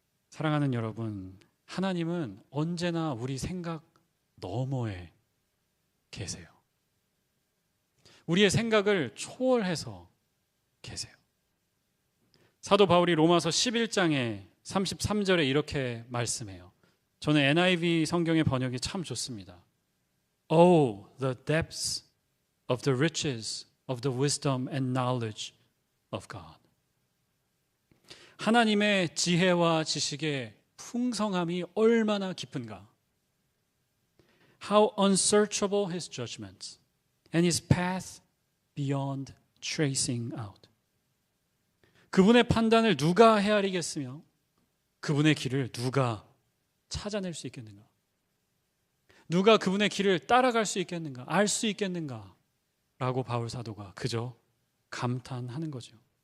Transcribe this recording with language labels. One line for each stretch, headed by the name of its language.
Korean: 사랑하는 여러분, 하나님은 언제나 우리 생각 너머에 계세요. 우리의 생각을 초월해서 계세요. 사도 바울이 로마서 11장에 33절에 이렇게 말씀해요. 저는 NIV 성경의 번역이 참 좋습니다.
English: Oh, the depths of the riches of the wisdom and knowledge of God.
Korean: 하나님의 지혜와 지식의 풍성함이 얼마나 깊은가.
English: How unsearchable his judgments and his path beyond tracing out.
Korean: 그분의 판단을 누가 헤아리겠으며 그분의 길을 누가 찾아낼 수 있겠는가? 누가 그분의 길을 따라갈 수 있겠는가? 알 수 있겠는가? 라고 바울 사도가 그저 감탄하는 거죠.